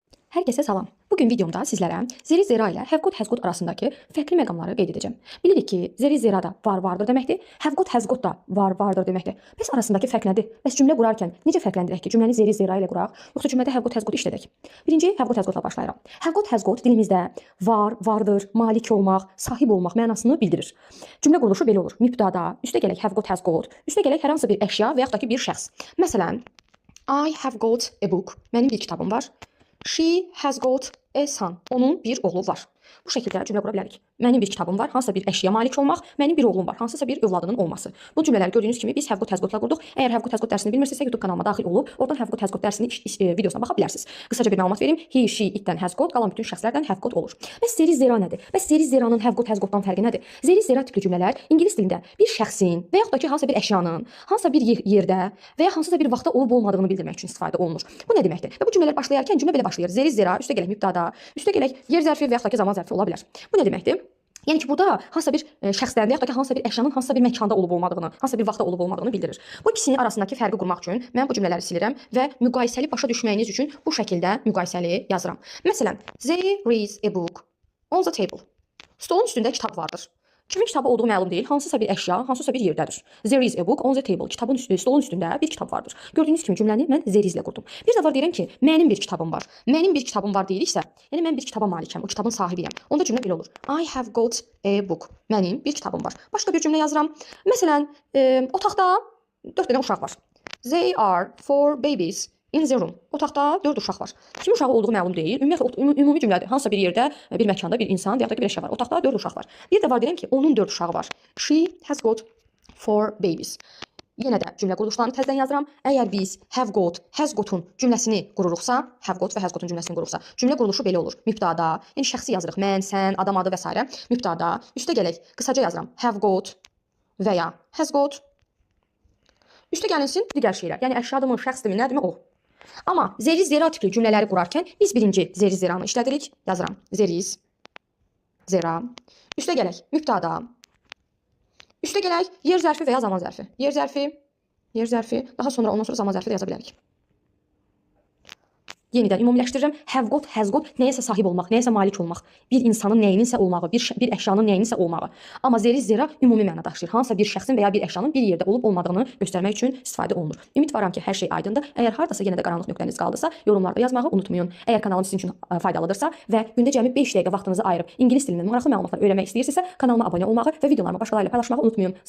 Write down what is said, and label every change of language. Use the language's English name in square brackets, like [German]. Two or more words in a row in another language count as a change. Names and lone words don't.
[Azerbaijani] Herkese salam. Bugün videomda sizlərə [English] zeri zera [Azerbaijani] ilə [English] have got has got [Azerbaijani] arasındakı fərqli məqamları qeyd edəcəm. Bilirik ki, [English] zeri zera [Azerbaijani] da var vardır deməkdir, [English] have got has got [Azerbaijani] da var vardır deməkdir. Bəs arasındakı fərq nədir? Bəs cümlə qurarkən necə fərqləndirək ki, cümləni [English] zeri zera [Azerbaijani] ilə quraq, yoxsa cümlədə [English] have got has got [Azerbaijani] işlədək? Birinci [English] have got has got [Azerbaijani] ilə başlayıram. [English] Have got has got [Azerbaijani] dilimizdə var, vardır, malik olmaq, sahib olmaq mənasını bildirir. Cümlə quruluşu belə olur. Mübtəda, üstə gələk [English] have got has got, [Azerbaijani] üstə gələk hər hansı bir əşya və yaxud da ki bir şəxs. Məsələn, [English] I have got a book. [Azerbaijani] Mənim bir kitabım var. [English] She has got a son. [Azerbaijani] Onun bir oğlu var. Bu şəkildə cümlə qura bilərik. Mənim bir kitabım var, hansısa bir əşya malik olmaq, mənim bir oğlum var, hansısa bir övladının olması. Bu cümlələri gördüyünüz kimi biz [English] have got has got-la [Azerbaijani] qurduq. Əgər [English] have got has got [Azerbaijani] dərsini bilmirsinizsə YouTube kanalıma daxil olub, oradan [English] have got has got [Azerbaijani] dərsinin videosuna baxa bilərsiniz. Qısaca bir məlumat verim. [English] He, she, itdən has got, [Azerbaijani] qalan bütün şəxslərdən [English] have got [Azerbaijani] olur. Bəs [English] zeri zera [Azerbaijani] nədir? Bəs [English] zeri zeranın have got has got-dan [Azerbaijani] fərqi nədir? [English] Zeri zera [Azerbaijani] tipli cümlələr ingilis dilində bir şəxsin və yaxud da ki hansısa bir əşyanın, hansısa bir yerdə və ya hansısa bir vaxtda olub olmadığını bildirmək üçün istifadə olunur. Bu nə deməkdir? Və bu cümlələr başlayarkən cümlə belə başlayır. [English] Zeri zera, [Azerbaijani] üstə gələk mübtəda, üstə gələk yer zərfi və yaxud da ki zaman zərfi ola bilər. Bu nə deməkdir? Yəni ki, burada hansısa bir şəxslərin, yaxud da ki, hansısa bir əşyanın hansısa bir məkanda olub olmadığını, hansısa bir vaxtda olub olmadığını bildirir. Bu ikisinin arasındakı fərqi qurmaq üçün mən bu cümlələri silirəm və müqayisəli başa düşməyiniz üçün bu şəkildə müqayisəli yazıram. Məsələn, [English] there is a book on the table. [Azerbaijani] Stolun üstündə kitab vardır. Kimin kitabı olduğu məlum deyil, hansısa bir əşya, hansısa bir yerdədir. [English] There is a book on the table. [Azerbaijani] Stolun üstündə bir kitab vardır. Gördüyünüz kimi cümləni mən [English] there is [Azerbaijani] ilə qurdum. Bir də var deyirəm ki, mənim bir kitabım var. Mənim bir kitabım var deyiriksə, yəni mən bir kitaba malikəm, o kitabın sahibiyəm. Onda cümlə belə olur. [English] I have got a book. [Azerbaijani] Mənim bir kitabım var. Başqa bir cümlə yazıram. Məsələn, otaqda 4 dənə uşaq var. [English] They are 4 babies in the room. [Azerbaijani] Otaqda 4 uşaq var. Kim uşağı olduğu məlum deyil. Ümumiyyətlə ümumi cümlədir. Hansısa bir yerdə, bir məkanda bir insan, ya da ki bir əşya var. Otaqda 4 uşaq var. Bir də var deyirəm ki, onun 4 uşağı var. [English] She has got 4 babies. [Azerbaijani] Yenə də cümlə quruluşlarını təzədən yazıram. Əgər biz [English] have got, has got-un [Azerbaijani] cümləsini qururuqsa, [English] have got [Azerbaijani] və [English] has got-un [Azerbaijani] cümləsini qururuqsa, cümlə quruluşu belə olur. Mübtəda, yəni şəxsi yazırıq. Mən, sən, adam adı və s. Mübtəda, üstə gələk, qısaca yazıram. [English] Have got [Azerbaijani] və ya [English] has got. [Azerbaijani] Üstə gəlinsin digər şeylər. Yəni əşyadımı, şəxsdimi, nədimi o. Amma [English] zeri zera [Azerbaijani] tipli cümlələri qurarkən biz birinci [English] zeri zeranı [Azerbaijani] işlədirik. Yazıram. [English] Zeriz, zera. [Azerbaijani] Üstə gələk, mübtəda. Üstə gələk, yer zərfi və ya zaman zərfi. Yer zərfi. Daha sonra ondan sonra zaman zərfi də yaza bilərik. Yenidən ümumiləşdirirəm. [English] Have got, has got [Azerbaijani] nəyəsə sahib olmaq, nəyəsə malik olmaq. Bir insanın nəyinsə olmağı, bir əşyanın nəyinsə olmağı. Amma [English] zeri zera [Azerbaijani] ümumi məna daşıyır. Hansısa bir şəxsin və ya bir əşyanın bir yerdə olub olmadığını göstərmək üçün istifadə olunur. Ümidvaram ki, hər şey aydındır. Əgər hardasa yenə də qaranlıq nöqtəniz qaldısa, yorumlarda yazmağı unutmayın. Əgər kanalım sizin üçün faydalıdırsa və gündə cəmi 5 dəqiqə vaxtınızı ayırıb ingilis dilindən maraqlı məlumatlar öyrənmək istəyirsinizsə, kanalıma abunə olmağı və videolarımı başqalarıyla paylaşmağı unutmayın.